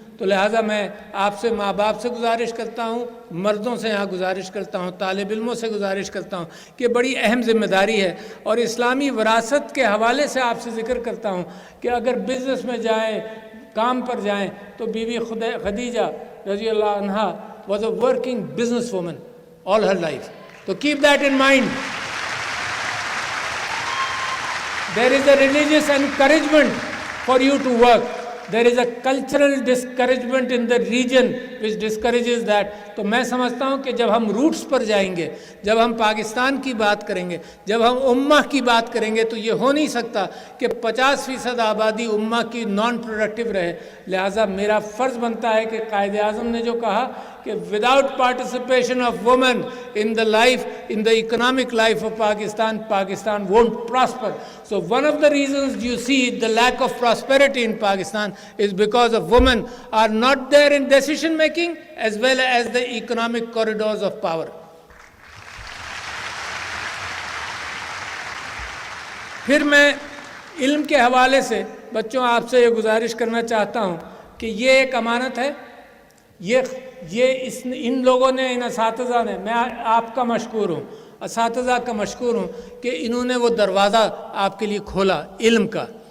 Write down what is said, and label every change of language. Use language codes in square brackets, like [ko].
[ur] تو لہٰذا میں آپ سے ماں باپ سے گزارش کرتا ہوں, مردوں سے یہاں گزارش کرتا ہوں, طالب علموں سے گزارش کرتا ہوں کہ بڑی اہم ذمہ داری ہے. اور اسلامی وراثت کے حوالے سے آپ سے ذکر کرتا ہوں کہ اگر بزنس میں جائیں, کام پر جائیں, تو بیوی خدیجہ رضی اللہ عنہا [en] was a working business woman all her life. So keep that in mind. There is a religious encouragement for you to work. There is a cultural discouragement in the region which discourages that. [ur] تو میں سمجھتا ہوں کہ جب ہم roots پر جائیں گے, جب ہم پاکستان کی بات کریں گے, جب ہم امہ کی بات کریں گے, تو یہ ہو نہیں سکتا کہ 50% آبادی امہ کی نان پروڈکٹیو رہے. لہٰذا میرا فرض بنتا ہے کہ قائد اعظم نے جو کہا کہ [en] Without participation of women in the life, in the economic life of Pakistan, Pakistan won't prosper. So one of the reasons you see the lack of prosperity in Pakistan is because of women are not there in decision making as well as the economic corridors of power. [ur] پھر میں علم کے حوالے سے بچوں آپ سے یہ گزارش کرنا چاہتا ہوں کہ یہ ایک امانت ہے. ان لوگوں نے, ان اساتذہ نے, میں آپ کا مشکور ہوں, اساتذہ کا مشکور ہوں کہ انہوں نے وہ دروازہ آپ کے لیے کھولا علم کا.